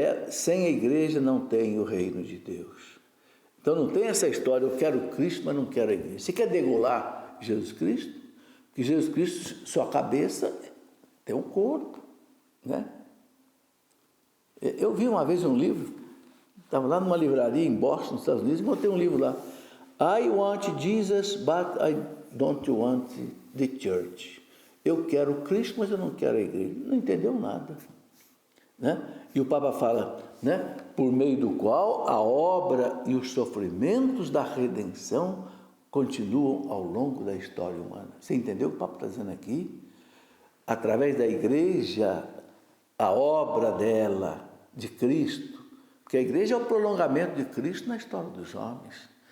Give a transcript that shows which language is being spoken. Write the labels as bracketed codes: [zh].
[pt] Sem a igreja não tem o reino de Deus. Então não tem essa história, eu quero Cristo, mas não quero a igreja. Você quer degolar Jesus Cristo? Porque Jesus Cristo, sua cabeça, tem um corpo, né? Eu vi uma vez um livro, estava lá numa livraria em Boston, nos Estados Unidos, e encontrei um livro lá. [en] I want Jesus, but I don't want the church. [pt] Eu quero Cristo, mas eu não quero a igreja. Não entendeu nada. Né? E o Papa fala, né? Por meio do qual a obra e os sofrimentos da redenção continuam ao longo da história humana. Você entendeu o que o Papa está dizendo aqui? Através da igreja, a obra dela, de Cristo, porque a igreja é o prolongamento de Cristo na história dos homens.